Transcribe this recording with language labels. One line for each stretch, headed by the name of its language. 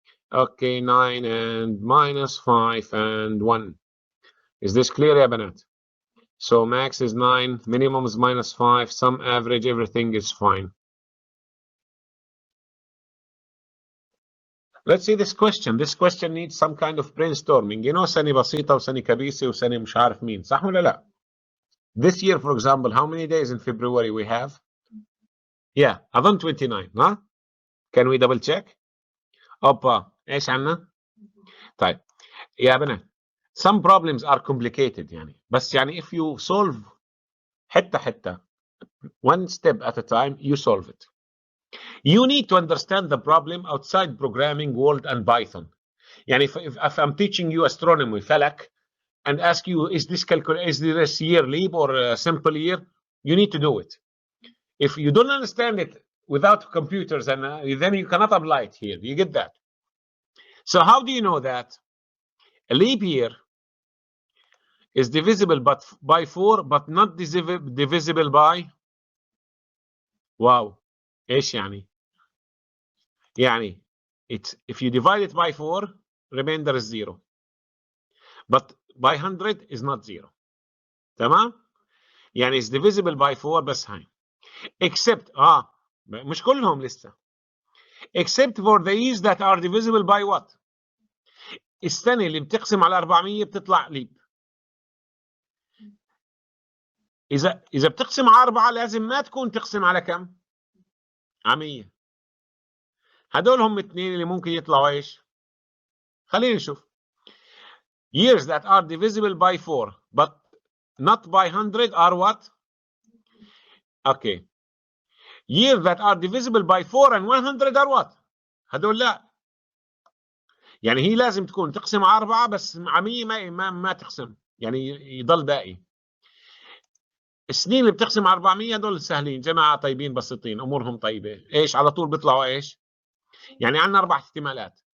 English: Okay, 9 and minus 5 and 1. Is this clear, ya banat? So max is 9, minimum is minus 5, sum, average, everything is fine. Let's see this question. This question needs some kind of brainstorming. You know,
Arabic: سنة بسيطة وسنة كبيسة وسنة مش عارف مين. صح ولا لا?
English: This year, for example, how many days in February we have? Yeah,
Arabic: أظن
English: 29, huh? Can we double check?
Arabic: أوبا، إيش عنا؟ طيب، يا بنات.
English: Some problems are complicated
Arabic: يعني. بس يعني
English: if you solve
Arabic: حتة حتة,
English: one step at a time, you solve it. You need to understand the problem outside programming world and Python.
Arabic: يعني
English: if I'm teaching you astronomy, فلك, and ask you, is this year leap or a simple year? You need to do it. If you don't understand it without computers, and then you cannot apply it here. You get that? So how do you know that? A leap year is divisible by 4, but not divisible by.
Arabic: Wow. ايش يعني? يعني
English: it's if you divide it by 4, remainder is 0. But by 100 is not 0.
Arabic: تمام؟ يعني
English: it's divisible by 4
Arabic: بس هاي.
English: Except
Arabic: مش كلهم لسه.
English: Except for the years that are divisible by what?
Arabic: السنة اللي بتقسم على 400 بتطلع ليب. إذا بتقسم على 4 لازم ما تكون تقسم على كم؟ على 100. هدول هم اثنين اللي ممكن يطلعوا ايش؟ خلينا نشوف.
English: Years that are divisible by 4 but not by 100 are what? Okay. Years that are divisible by 4 and 100 are what?
Arabic: هدول لا. يعني هي لازم تكون تقسم على 4 بس على 100 ما تقسم. يعني يضل باقي. السنين اللي بتقسم على 400 هدول سهلين، جماعة طيبين بسيطين، أمورهم طيبة. إيش على طول بيطلعوا إيش؟ يعني عندنا 4 احتمالات.